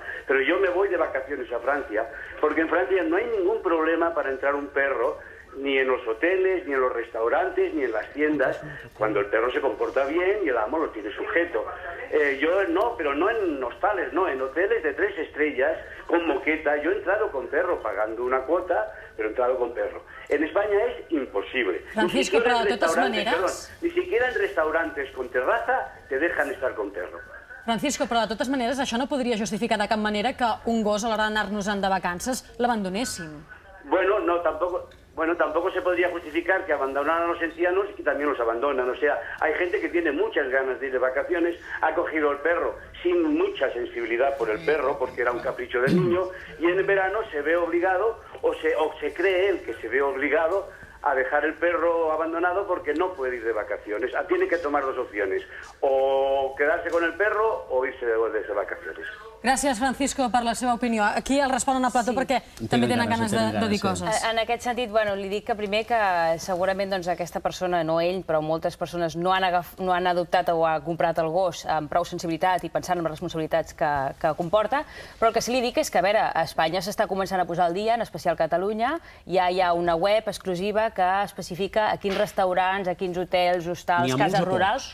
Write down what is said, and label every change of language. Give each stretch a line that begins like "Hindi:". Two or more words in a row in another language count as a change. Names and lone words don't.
Spanish: Pero yo me voy de vacaciones a Francia, porque en Francia no hay ningún problema para entrar un perro, ni en los hoteles, ni en los restaurantes, ni en las tiendas, cuando el perro se comporta bien y el amo lo tiene sujeto. Yo no, pero no en hostales, no, en hoteles de 3 estrellas, con moqueta. Yo he entrado con perro, pagando una cuota, pero he entrado con perro. En España es imposible. Francisco,
Catalan: però de totes maneres...
Spanish: Perdón, ni siquiera en restaurantes con terraza te dejan estar con perro. Francisco,
Catalan: però de totes maneres això no podria justificar de cap manera que un gos a l'hora d'anar-nos-en de vacances l'abandonéssim.
Spanish: Bueno, no, tampoco se podría justificar que abandonaran a los ancianos y también los abandonan. O sea, hay gente que tiene muchas ganas de ir de vacaciones, ha cogido el perro sin mucha sensibilidad por el perro, porque era un capricho del niño, y en el verano se ve obligado, o se cree él que se ve obligado a dejar el perro abandonado porque no puede ir de vacaciones. Tiene que tomar 2 opciones, o quedarse con el perro o irse de vacaciones.
Catalan: Gràcies, Francisco, per la seva opinió. Aquí el responen a plató perquè també tenen ganes de dir coses. En aquest sentit, li dic que primer que segurament aquesta persona, no ell, però moltes persones no han adoptat o ha comprat el gos amb prou sensibilitat i pensant en les responsabilitats que comporta, però el que sí li dic és que, a veure, a Espanya s'està començant a posar al dia, en especial Catalunya, ja hi ha una web exclusiva que especifica a quins restaurants, a quins hotels, hostals, cases rurals...